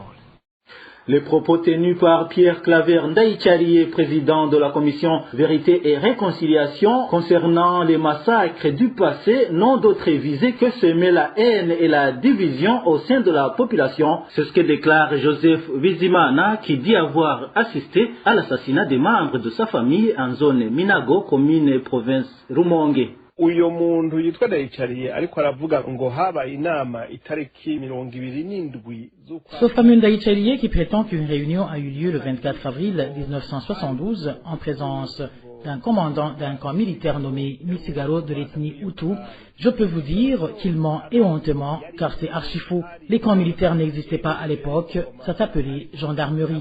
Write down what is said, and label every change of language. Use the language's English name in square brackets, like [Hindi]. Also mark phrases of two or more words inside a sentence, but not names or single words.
[French] Les propos tenus par Pierre Claver Ndaïcharié, président de la commission Vérité et Réconciliation concernant les massacres du passé, n'ont d'autre visée que semer la haine et la division au sein de la population. C'est ce que déclare Joseph Bizimana, qui dit avoir assisté à l'assassinat des membres de sa famille en zone Minago, commune et province Rumonge. [Rundi] Uyo muntu yitwa Ndayicariye ariko aravuga ngo haba inama itariki 27 [French] Ce fameux Ndayicariye qui prétend qu'une réunion a eu lieu le 24 avril 1972 en présence d'un commandant d'un camp militaire nommé Misigaro de l'ethnie Hutu, je peux vous dire qu'il ment éhontément car c'est archi faux. Les camps militaires n'existaient pas à l'époque, ça s'appelait gendarmerie.